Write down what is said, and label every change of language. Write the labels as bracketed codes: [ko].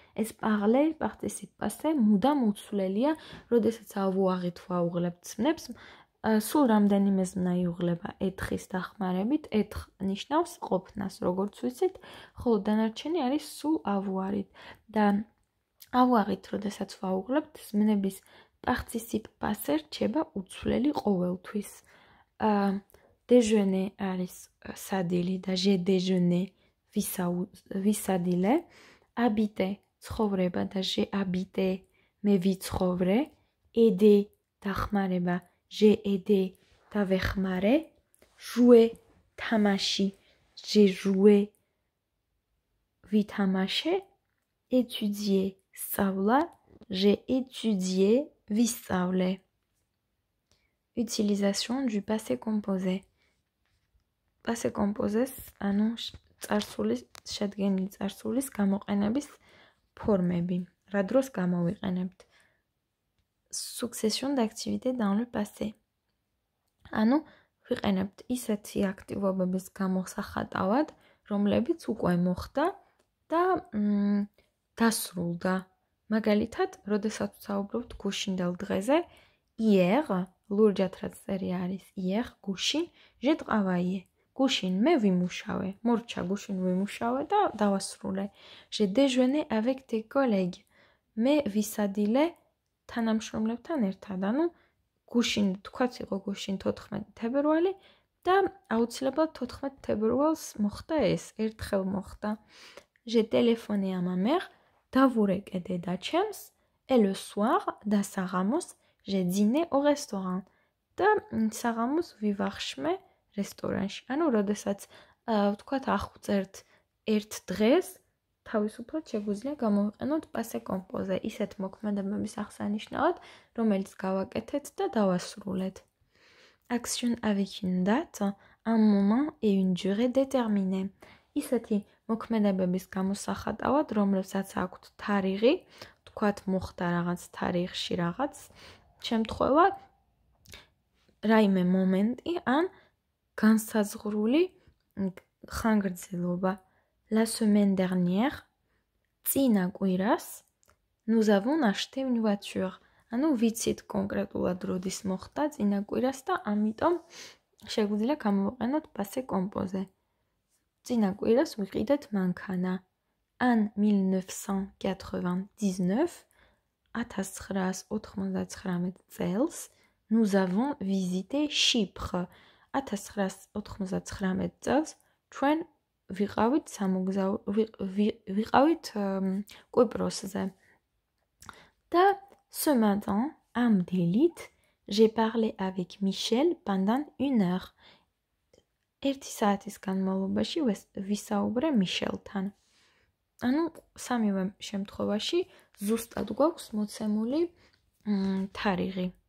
[ka] ეს parler participe passé მუდამ უცვლელია, როდესაც ავუაღით ვაუღლებთ ცნებს, სულ რამდენიმე ზმნა იუღლება ეთხის დახმარებით, ეთხ ნიშნავს ყოფნას, როგორც ვიცით, ხოლო დანარჩენი არის სულ ავუარით და ავუაღით, როდესაც ვაუღლებთ, ზმნების participe passé რჩება უცვლელი ყოველთვის. Déjeuner არის სადილი და [fr] j'ai déjeuné [ka] ვისადილე, habiter ცხოვრება და [fr] j'ai habité [ka] მე ვიცხოვრე, aider დახმარება [fr] j'ai aidé [ka] დავეხმარე, jouer თამაში [fr] j'ai joué [ka] ვითამაშე, étudier სწავლა [fr] j'ai étudié [ka] ვისწავლე. [fr] Utilisation du passé composé. [ka] Passé composé, ანუ წარსულის შედგენილი წარსულის გამოყენების ფორმები. რა დროს გამოვიყენებთ? [fr] Succession d'activités dans le passé. [ka] ანუ ვიყენებთ ისეთი აქტივობების გამოსახატავად, რომლებიც უკვე მოხდა და დასრულდა. მაგალითად, როდესაც ვსაუბრობთ გუშინდელ დღეზე, hier, ლურჯად რაც წერია არის hier, გუშინ, [fr] j'ai travaillé. [ka] გუშინ მე ვიმუშავე, მორჩა გუშინ ვიმუშავე და დავასრულე. [fr] J'ai déjeuné avec des collègues. [ka] მე ვისადილე თანამშრომლებთან ერთად. ანუ გუშინ, თქვაც იყო გუშინ 14 თებერვალი და აუცილებლად 14 თებერვალს მოხდა ეს, ერთხელ მოხდა. [fr] J'ai téléphoné à ma mère, [ka] დავურეკე დედაჩემს, [fr] et le soir, [ka] და საღამოს, [fr] j'ai dîné au restaurant. [ka] და საღამოს ვივახშმე რესტორანში. ანუ, როდესაც ვთქვათ, ახვწერთ ერთ დღეს, თავისუფლად შეგვიძლია გამოვიყენოთ passé composé, ისეთ მოქმედებების აღსანიშნავად, რომელიც გავაკეთეთ და დავასრულეთ. [fr] Action avec une date, un moment et une durée déterminée. [ka] ისეთი მოქმედებების გამოსახატავად, რომლებსაც აქვთ თარიღი, ვთქვათ, მოხდა რაღაც თარიღში რაღაც შემთხვევა, რაიმე მომენტი ან განსაზღვრული ხანგრძლობა. [fr] La semaine dernière, [ka] წინა კვირას, [fr] nous avons acheté une voiture. [ka] ანუ ვიცით კონკრეტულად როდის მოხდა წინა კვირას და ამიტომ შეგვიძლია გამოვიყენოთ passé composé. წინა კვირას ვიყიდეთ მანქანა. [fr] En 1999, [ka] 1999 წელს, [fr] nous avons visité Chypre. [ka] 1999 წელს ჩვენ ვიყავით კვიპროსზე. [fr] და ce matin, am დილით, j'ai parlé avec Michel pendant 1 heure. [ka] 1 საათის განმავლობაში ვისაუბრე მიშელთან. ანუ სამივე შემთხვევაში ზუსტად გვაქვს მოცემული თარიღი.